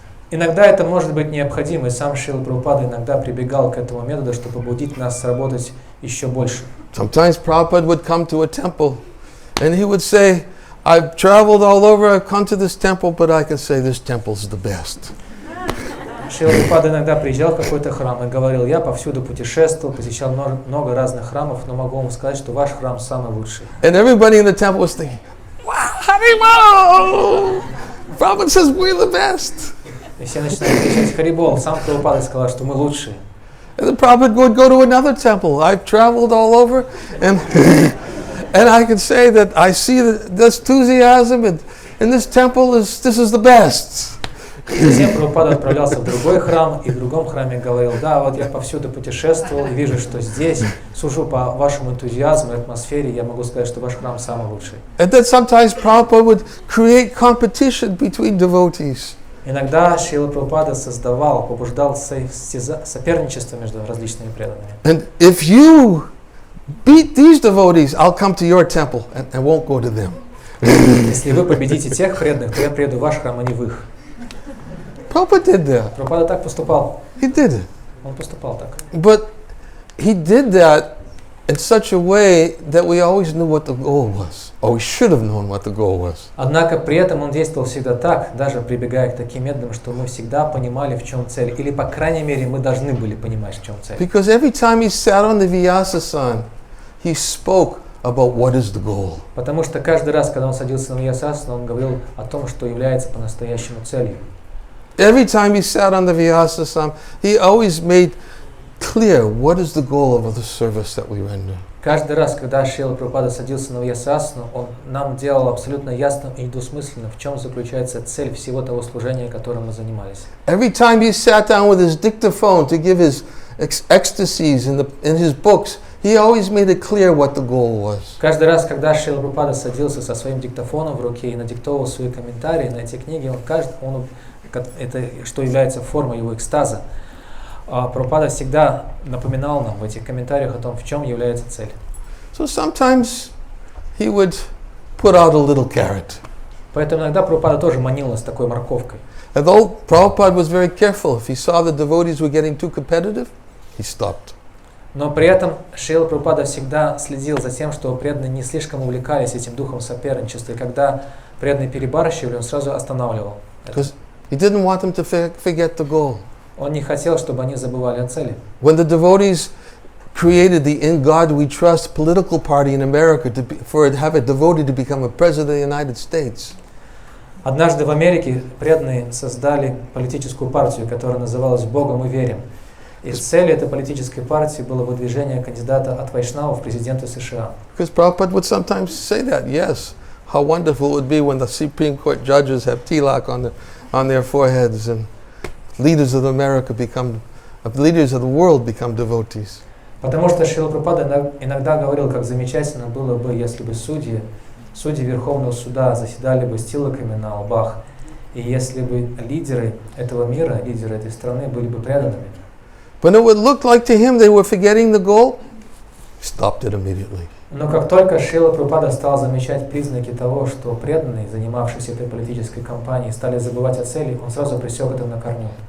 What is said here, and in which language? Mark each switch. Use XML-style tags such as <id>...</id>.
<ru>Иногда это может быть необходимо, и сам Шрила Прабхупада иногда прибегал к этому методу, чтобы побудить нас работать еще больше.</ru> <en>Sometimes Prabhupada would come to a temple, and he would say, I've traveled all over, I've come to this temple, but I can say this temple's the best.</en> <ru>Шрила Прабхупада иногда приезжал в какой-то храм и говорил, я повсюду путешествовал, посещал много разных храмов, но могу вам сказать, что ваш храм самый лучший.</ru> <en>And everybody in the temple was thinking, wow, Haribol! Prabhupada says we're the best.</en> <ru>И все начинали кричать Харибол, сам Прабхупада сказал, что мы лучшие.</ru> <en>And the Prabhupada would go to another temple. I've traveled all over, and I can say that I see the enthusiasm, and this temple this is the best.</en> <ru>Затем Прабхупада отправлялся в другой храм, и в другом храме говорил, да, вот я повсюду путешествовал, и вижу, что здесь, сужу по вашему энтузиазму и атмосфере, я могу сказать, что ваш храм самый лучший.</ru> <en>And then sometimes Prabhupada would create competition between devotees.</en> <ru>Иногда Шрила Прабхупада побуждал соперничество между различными преданными.</ru> <en>And if you beat these devotees, I'll come to your temple and won't go to them.</en> <ru>Если вы победите тех преданных, то я приеду в ваш храм, а не в их.</ru> <en>Prabhupada did that.</en> <ru>Прабхупада так поступал.</ru> <en>He did it.</en> <ru>Он поступал так.</ru> <en>But he did that in such a way that we always knew what the goal was. Or we should have known what the goal was.</en> <ru>Однако при этом он действовал всегда так, даже прибегая к таким методам, что мы всегда понимали, в чем цель. Или, по крайней мере, мы должны были понимать, в чем цель.</ru> <en>Because every time he sat on the Vyasa-san, he spoke about what is the goal.</en> <ru>Потому что каждый раз, когда он садился на Vyasa-асану, он говорил о том, что является по-настоящему целью.</ru> <en>Every time he sat on the Vyasa-san, he always made clear what is the goal of the service that we render.</en> <ru>Каждый раз, когда Шрила Прабхупада садился на Vyasa-асану, он нам делал абсолютно ясно и недвусмысленно, в чем заключается цель всего того служения, которым мы занимались.</ru> <en>Every time he sat down with his dictaphone to give his ecstasies in his books, he always made it clear what the goal was.</en> <ru>Каждый раз, когда Шрила Прабхупада садился со своим диктофоном в руке и надиктовывал свои комментарии на эти книги, это что является формой его экстаза. Прабхупада всегда напоминал нам в этих комментариях о том, в чем является цель.</ru> <en>So sometimes he would put out a little carrot.</en> <ru>Поэтому иногда Прабхупада тоже манил нас такой морковкой.</ru> <en>Although Prabhupada was very careful, if he saw the devotees were getting too competitive, he stopped.</en> <ru>Но при этом Шрила Прабхупада всегда следил за тем, что преданные не слишком увлекались этим духом соперничества. И когда преданные перебарщивали, он сразу останавливал.</ru> <en>Because he didn't want them to forget the goal.</en> <ru>Он не хотел, чтобы они забывали о цели.</ru> <en>When the devotees created the In God We Trust political party in America have a devotee to become a president of the United States.</en> <ru>Однажды в Америке преданные создали политическую партию, которая называлась «Богом мы верим». И целью этой политической партии было выдвижение кандидата от Вайшнава в президенты США.</ru> <en>Because Prabhupada would sometimes say that, yes, how wonderful it would be when the Supreme Court judges have tilak on their foreheads and leaders of America leaders of the world become devotees.</en> <ru>Потому что Шрила Прабхупада иногда говорил, как замечательно было бы, если бы судьи Верховного суда заседали бы с тилаками на лбах, и если бы лидеры этого мира, лидеры этой страны были бы преданными.</ru> <en>When it would look like to him they were forgetting the goal, he stopped it immediately.</en> <ru>Но как только Шрила Прабхупада стал замечать признаки того, что преданные, занимавшиеся этой политической кампанией, стали забывать о цели, он сразу пресек это на корню.</ru>